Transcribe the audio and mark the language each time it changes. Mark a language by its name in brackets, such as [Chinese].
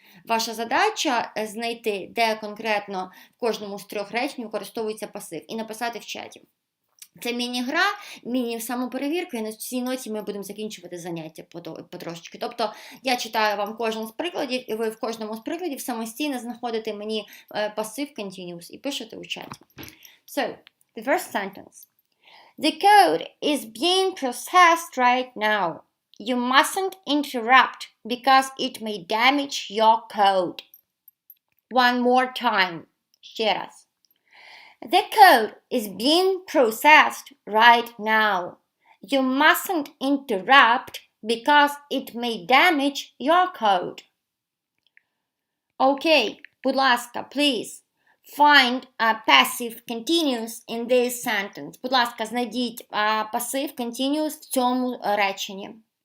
[Ukrainian] Ваша задача знайти, де конкретно в кожному з 3 речень використовується пасив і написати в чаті. Це міні-гра, міні-самоперевірка, і на цій ноті ми будемо закінчувати заняття потрошечки. Тобто я читаю вам кожен з прикладів, і ви в кожному з прикладів самостійно знаходите мені пасив continuous і пишете у чаті. [English] So, the first sentence. The code is being processed right now. You mustn't interrupt because it may damage your code. One more time. [Ukrainian] Ще раз. [English] The code is being processed right now. You mustn't interrupt because it may damage your code. Okay, [Ukrainian] будь ласка, [English] please find a passive continuous in this sentence. [Ukrainian] Будь ласка, знайдіть passive continuous в цьому реченні.